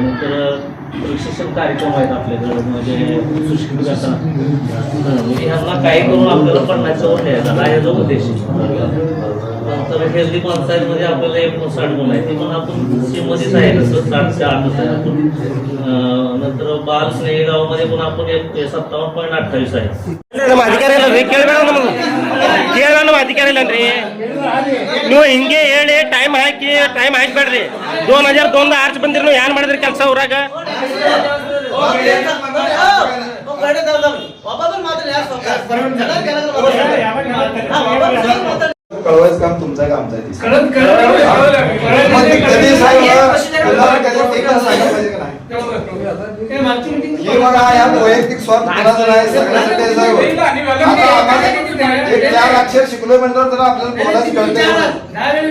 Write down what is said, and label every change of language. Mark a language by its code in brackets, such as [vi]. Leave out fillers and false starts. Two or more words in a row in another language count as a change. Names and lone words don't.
[mr] नंतर प्रशिक्षण कार्यक्रम आहेत आपल्याकडे म्हणजे सुशिक्षित करताना म्हणजे ह्यांना काही करून आपल्याला 50 वर द्यायचा हा याचा उद्देश आहे. नंतर हेल्दी पंचायतमध्ये आपल्याला 59 गुण आहे ते पण आपण सीमध्येच आहे तसं 60 ते 8 आहे आपण. नंतर बाल स्नेही गावामध्ये पण आपण 57.28 आहे. [kn] ನಮ್ಮ ಅಧಿಕಾರಿಗಳನ್ರಿ ಕೇಳಬೇಡ ನಮಗೆ ಕೇಳೋಣ ನಮ್ಮ ಅಧಿಕಾರಿಗಳನ್ರಿ ನೀವು ಹಿಂಗೆ ಹೇಳಿ ಟೈಮ್ ಹಾಕ್ಬೇಡ್ರಿ 2002 ಆರ್ಚ್ ಬಂದಿರಿ ನೀವು ಏನ್ ಮಾಡಿದ್ರಿ ಕೆಲಸ ಊರಾಗ [mr] कळवायचं काम तुमचं आहे का आमचं आहे? हे बघा यात वैयक्तिक स्वार्थ कोणाचा नाही, सगळ्यांसाठी एक 4 अक्षर शिकलो म्हणल्यावर जरा आपल्याला कोणाच कळतंय.